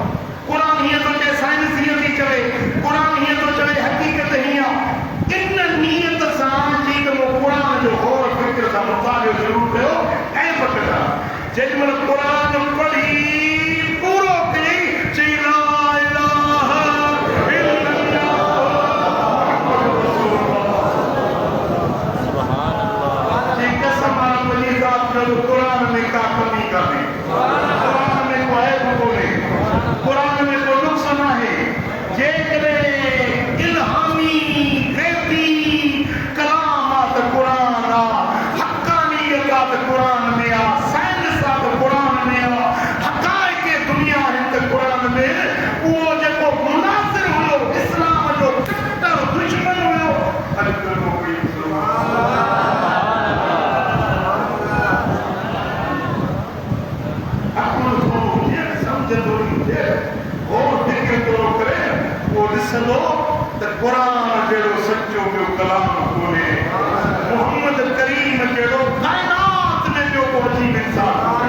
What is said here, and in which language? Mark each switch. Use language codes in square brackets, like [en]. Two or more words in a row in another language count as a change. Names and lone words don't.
[sd] कुरान हीअं थो चए, साइंस हीअं थी चवे, कुरान हीअं थो चवे, हक़ीक़त हीअं आहे। इन नियत सां जेकॾहिं कुरान जो गौर फिक्र सां मुतालियो शुरू कयो ऐं पकड़ा जेॾीमहिल कुरान पढ़ी पूरो कई चई [ar] لا إله إلا الله سبحان الله. [sd] जी कसम मुंहिंजी ज़ात जो कुरान में का कमी कान्हे, कुरान में को ऐब कोन्हे, कुरान में को नुक़्स न आहे। जेकॾहिं इल्हामी कुरान हक़ानियत कुरान में आ, साइंस कुरान में आ, हक़ाइक़ दुनिया हिते कुरान में उहो जेको मुनासिर हुयो इस्लाम जो कट्टर दुश्मन हुयो अॼु कलमो पढ़ी सम्झंदो हुजे गौर फिक्र थोरो करे उहो ॾिसंदो त कुरान जहिड़ो सचो ॿियो कलाम कोन्हे, मोहम्मद करीम जहिड़ो काइनात में ॿियो को अजीब इंसान।